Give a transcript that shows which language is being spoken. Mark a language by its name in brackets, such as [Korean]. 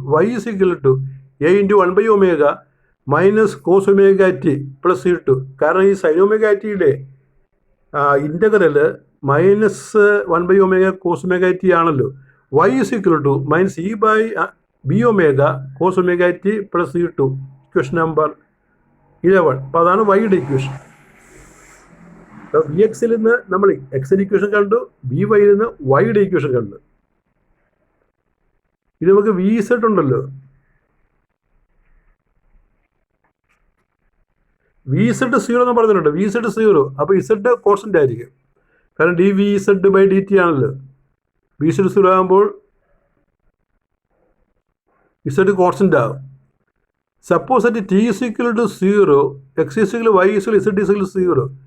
[English] y is equal to a into 1 by omega minus cos omega t plus C2. [Malayalam] കാരണം ഈ sin omega ടിയുടെ integral minus 1 by omega cos omega t ആണല്ലോ. [English] y is equal to minus e by b omega cos omega t plus C2. [Malayalam] Equation number 11. അപ്പോൾ അതാണ് വൈയുടെ equation. V എക്സിൽ നിന്ന് നമ്മൾ എക്സിൻ്റെ ഇക്വേഷൻ കണ്ടു, വി വൈയിൽ നിന്ന് വൈയുടെ ഇക്വേഷൻ കണ്ടു. ഇത് നമുക്ക് വി സെറ്റ് ഉണ്ടല്ലോ, വി സെറ്റ് 0 എന്ന് പറഞ്ഞിട്ടുണ്ട്. വി സെറ്റ് 0, അപ്പോൾ ഇസെറ്റ് കോൺസ്റ്റൻ്റ് ആയിരിക്കും. കാരണം D V set by D T ആണല്ലോ. വി സെറ്റ് 0 ആകുമ്പോൾ ഇസെറ്റ് കോൺസ്റ്റൻ്റ് ആകും. [English] Suppose that t is equal to 0, x is equal to y is equal to z is equal to 0.